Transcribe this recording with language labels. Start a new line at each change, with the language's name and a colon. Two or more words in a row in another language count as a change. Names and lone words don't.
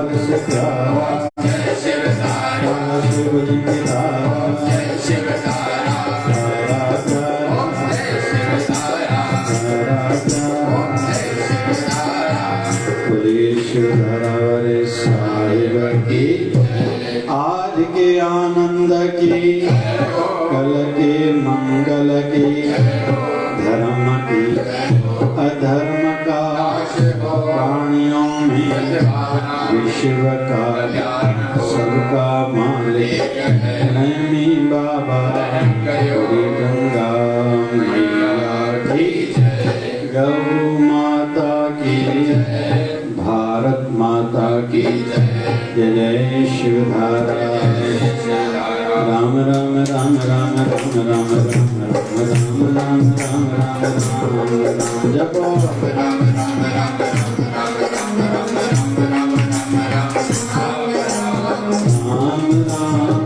Hindi: से प्यारा जय शिव तारा शिव जी की तारा जय शिव तारा तारा प्यारा जय शिव तारा तारा प्यारा जय शिव तारा बोलिए शिवधारा वाले साहिब की आज के आनंद की कल के मंगल की धर्म की अधर्म का प्राणियों में विश्व का सबका मालिक नैनी बाबा गौरी गंगा मैया की गौ माता की भारत माता की जय जय शिवधारा राम राम राम राम राम राम राम राम राम राम राम राम जपो राम राम राम राम राम राम राम राम राम राम राम